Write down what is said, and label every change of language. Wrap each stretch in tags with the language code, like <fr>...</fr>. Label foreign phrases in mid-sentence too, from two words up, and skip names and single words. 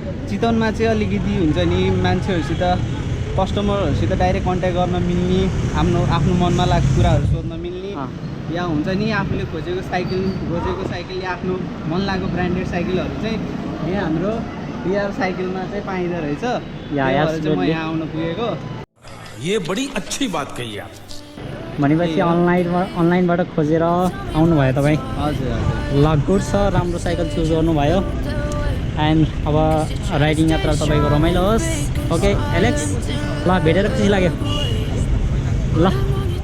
<ne>चितवनमा चाहिँ अलिकति हुन्छ नि मान्छेहरूसित कस्टमरहरूसित</ne> <en>direct contact</en> <ne>गर्न मिल्ने आफ्नो मनमा लागेको कुराहरू सोध्न मिल्ने या हुन्छ नि आफूले खोजेको साइकल या आफ्नो मन लागेको</ne> <en>branded cycles</en> <ne>चाहिँ यहाँ हाम्रो डियर साइकलमा चाहिँ पाइँदो रहेछ चाहिँ म यहाँ आउन पुगेको</ne> <hi>ये बड़ी अच्छी बात कही आप</hi> <ne>भनेपछि अनलाइनबाट खोजेर आउनुभयो तपाईँ हजुर ल गुड छ राम्रो साइकल चुज गर्नुभयो एन्ड अब राइडिङ यात्रा तपाईँको रमाइलो होस् ओके एलेक्स ल भेटेर खुसी लाग्यो ल</ne>